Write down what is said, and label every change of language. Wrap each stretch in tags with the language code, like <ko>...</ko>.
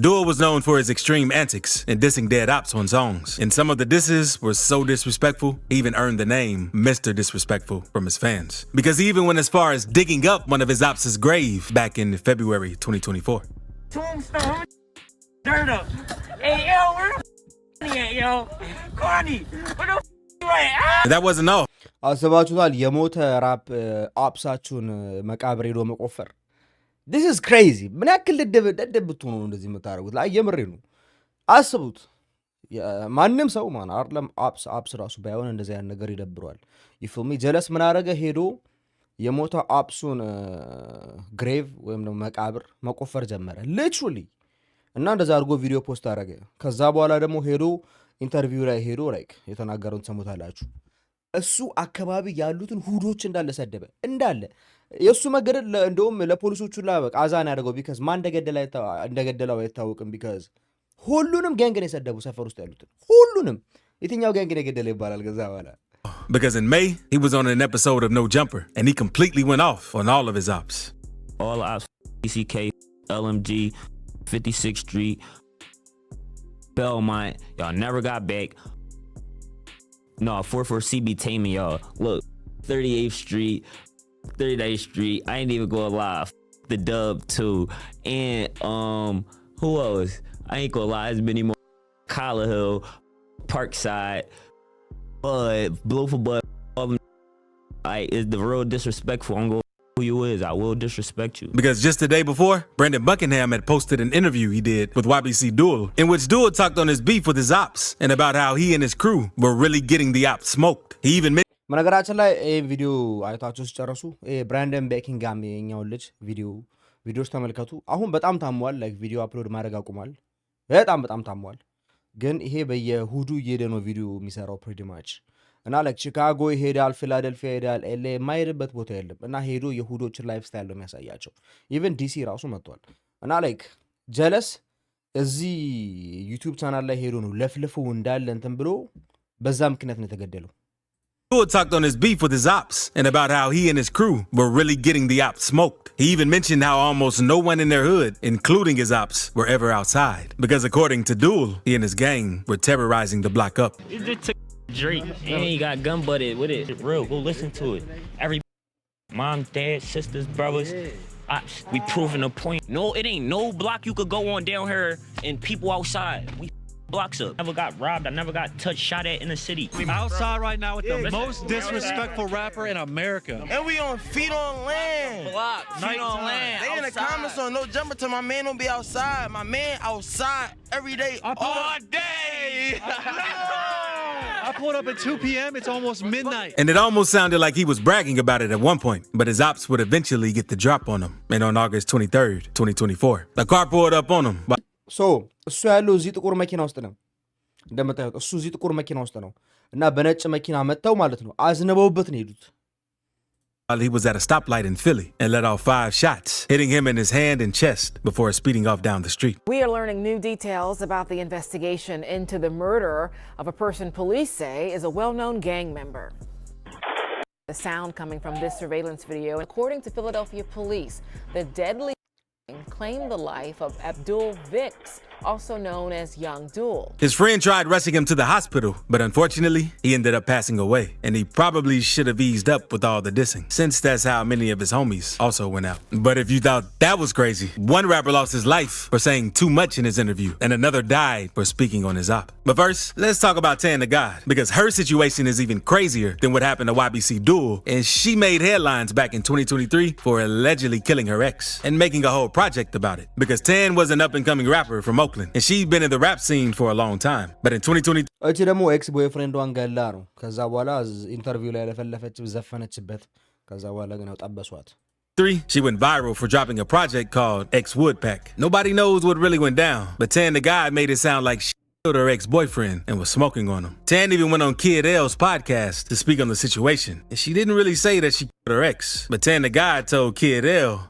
<en>Duel was known for his extreme antics and dissing dead ops on songs, and some of the disses were so disrespectful he even earned the name Mr. Disrespectful from his fans, because he even went as far as digging up one of his ops' grave back in February 2024. Tombstone, dirt up. Hey, yo, where the at, yo? Carney, where the That wasn't all.</en> <am>አስባችሁታል? የሞተ ራፕ አፕሳችሁን መቃብር ሄዶ መቆፈር።</am> <en>this is crazy።</en> <am>ምን ያክል ደደብ ብትሆኑ ነው እንደዚህ የምታደርጉት? ላይ የምሬ ነው። አስቡት። ማንም ሰው ማን አይደለም አፕስ ራሱ ባይሆን እንደዚህ ያን ነገር ይደብረዋል። ይፍልሚ ጀለስ ምን አደረገ? ሄዶ የሞተ አፕሱን ግሬቭ ወይም ደግሞ መቃብር መቆፈር ጀመረ ሊትራሊ። እና እንደዛ አድርጎ ቪዲዮ ፖስት አደረገ። ከዛ በኋላ ደግሞ ሄዶ ኢንተርቪው ላይ ሄዶ ላይክ የተናገረውን ሰሙታላችሁ። እሱ አካባቢ ያሉትን ሁዶች እንዳለ ሰደበ። እንዳለ የእሱ መገደል እንደውም ለፖሊሶቹ በቃ አዛን ያደርገው ቢካዝ ማን እንደገደለው አይታወቅም። ቢካዝ ሁሉንም ጋንግ ነው የሰደቡ ሰፈር ውስጥ ያሉትን ሁሉንም። የትኛው ጋንግ ነው የገደለ ይባላል ከዛ በኋላ።</am> <en>Because in May, he was on an episode of No Jumper, and he completely went off on all of his ops. All ops, BCK, LMG, 56th Street, Belmont, y'all never got back. No, 44 CB Taming, y'all. Look, 38th Street, 38th Street. I ain't even going live. The Dub too, and who else? I ain't gonna lie, it's many more. Collar Hill, Parkside, Blue for Bud. Is the real disrespectful. I'm going who you is. I will disrespect you. Because just the day before, Brandon Buckingham had posted an interview he did with YBC Duel, in which Duel talked on his beef with his ops and about how he and his crew were really getting the ops smoked. He even mentioned</en> <am>በነገራችን ላይ ይህ ቪዲዮ አይታችሁ ሲጨርሱ ብራንደን ቤኪንግሃም የኛውን ልጅ ቪዲዮዎች ተመልከቱ። አሁን በጣም ታሟል። ላይክ ቪዲዮ አፕሎድ ማድረግ አቁሟል። በጣም ታሟል። ግን ይሄ በየሁዱ እየሄደ ነው ቪዲዮ የሚሰራው ፕሪቲ ማች እና ላይክ ቺካጎ ይሄዳል፣ ፊላደልፊያ ይሄዳል፣ ኤልኤ የማይሄድበት ቦታ የለም። እና ሄዶ የሁዶችን ላይፍ ስታይል ነው የሚያሳያቸው። ኢቨን ዲሲ ራሱ መጥቷል። እና ላይክ ጀለስ እዚህ ዩቲዩብ ቻናል ላይ ሄዶ ነው ለፍልፉ እንዳለ እንትን ብሎ በዛ ምክንያት ነው የተገደለው።</am> <en>Duel talked on his beef with his ops and about how he and his crew were really getting the ops smoked. He even mentioned how almost no one in their hood, including his ops, were ever outside. Because according to Duel, he and his gang were terrorizing the block up. It just took Drake and he got gun butted with it. Real, go listen to it. Every mom, dad, sisters, brothers. We proving a point. No, it ain't no block you could go on down here and people outside. We blocks up. Never got robbed. I never got touched, shot at in the city. I'm outside right now with the most disrespectful rapper in America. And we on feet on land. Block. Feet on land. They in the comments on No Jumper till my man don't be outside. My man outside every day, all day. I pulled up at 2 p.m. It's almost midnight. And it almost sounded like he was bragging about it at one point, but his ops would eventually get the drop on him. And on August 23rd, 2024, the car pulled up on him.</en> <am>ሶ እሱ ያለው እዚህ ጥቁር መኪና ውስጥ ነው እንደምታዩት። እሱ እዚህ ጥቁር መኪና ውስጥ ነው እና በነጭ መኪና መጥተው ማለት ነው አዝነበውበት ነው ሄዱት።</am> <en>While he was at a stoplight in Philly and let off 5 shots, hitting him in his hand and chest before speeding off down the street. We are learning new details about the investigation into the murder of a person police say is a well-known gang member. The sound coming from this surveillance video, according to Philadelphia police, the deadly claimed the life of Abdul Vix, also known as Young Duel. His friend tried rushing him to the hospital, but unfortunately, he ended up passing away. And he probably should have eased up with all the dissing, since that's how many of his homies also went out. But if you thought that was crazy, one rapper lost his life for saying too much in his interview, and another died for speaking on his op. But first, let's talk about DaGod, because her situation is even crazier than what happened to YBC Duel, and she made headlines back in 2023 for allegedly killing her ex, and making a whole project about it. Because Tan was an up-and-coming rapper from Oakland, and she'd been in the rap scene for a long time. But in 2023,</en> <am>እቺ ደግሞ ኤክስ ቦይፍሬንዷን ገላ ነው። ከዛ በኋላ ኢንተርቪው ላይ ለፈለፈች ዘፈነችበት። ከዛ በኋላ ግን ጠበሷት።</am> <en>she went viral for dropping a project called X Woodpack. Nobody knows what really went down, but DaGod made it sound like she killed her ex-boyfriend and was smoking on him. Tan even went on Kid L's podcast to speak on the situation, and she didn't really say that she killed her ex, but DaGod told Kid L,</en>